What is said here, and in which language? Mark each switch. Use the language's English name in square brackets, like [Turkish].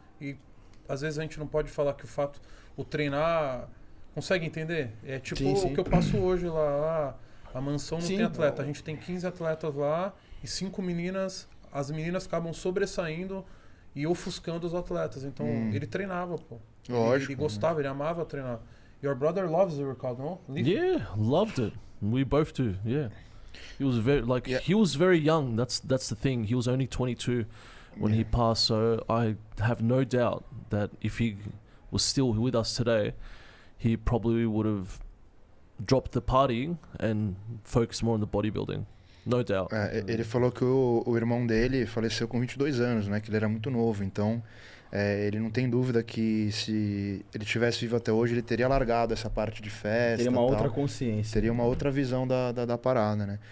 [Portuguese] E às vezes a gente não pode falar que o treinar... Consegue entender? É tipo Sim. o que eu passo hoje lá. A mansão não Sim. tem atleta. A gente tem 15 atletas lá e 5 meninas. As meninas acabam sobressaindo e ofuscando os atletas. Então, ele treinava, pô. Lógico. Ele gostava, ele amava treinar. [English] Your brother loves the workout, no? Yeah, loved it. We both do. Yeah. He was Yeah. he was very young. That's the thing. He was only 22 when he passed. So I have no doubt that if he was still with us today, he probably would have dropped the partying and focused more on the bodybuilding. No doubt. [Portuguese] Ele falou que o irmão dele faleceu com 22 anos, né? Que ele era muito novo. Então, ele não tem dúvida que se ele tivesse vivo até hoje, ele teria largado essa parte de festa. Teria uma outra consciência. Teria uma outra visão da parada, né?